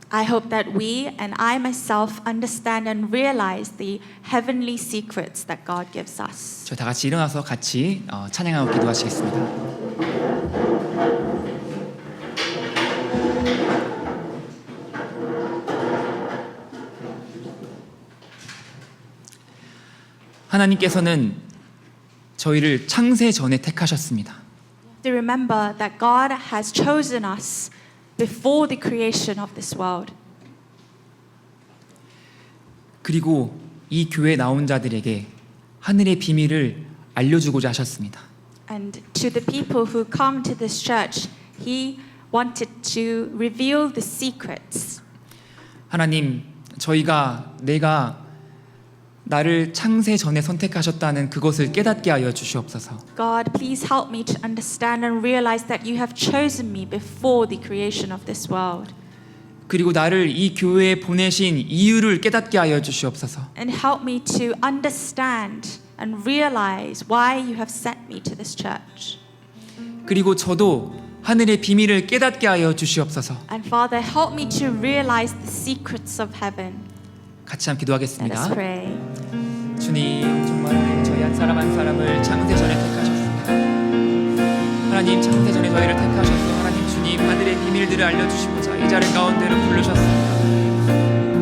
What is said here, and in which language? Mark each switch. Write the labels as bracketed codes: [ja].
[en] I hope that we and I myself understand and realize the heavenly secrets that God gives us. [ko] 저희 다 같이 일어나서 같이 찬양하고 기도하시겠습니다. 하나님께서는 저희를 창세 전에 택하셨습니다. [en] To remember that God has chosen us before the creation of this world. [ko] 그리고 이 교회에 나온 자들에게 하늘의 비밀을 알려주고자 하셨습니다. [en] And to the people who come to this church, He wanted to reveal the secrets. [ko] 하나님, 내가 나를 창세 전에 선택하셨다는 그것을 깨닫게 하여 주시옵소서. [en] God, please help me to understand and realize that you have chosen me before the creation of this world. [ko] 그리고 나를 이 교회에 보내신 이유를 깨닫게 하여 주시옵소서. [en] And help me to understand and realize why you have sent me to this church. [ko] 그리고 저도 하늘의 비밀을 깨닫게 하여 주시옵소서. [en] And Father, help me to realize the secrets of heaven. [ko] 같이 한번 [en] Let us [ko] 기도하겠습니다. [en] pray. [ko] 주님, 정말 하나님 저희 한 사람을 창세 전에 택하셨습니다. 하나님 창세 전에 저희를 택하셔서 하나님 주님 하늘의 비밀들을 알려주시고자 이 자리 가운데로 부르셨습니다.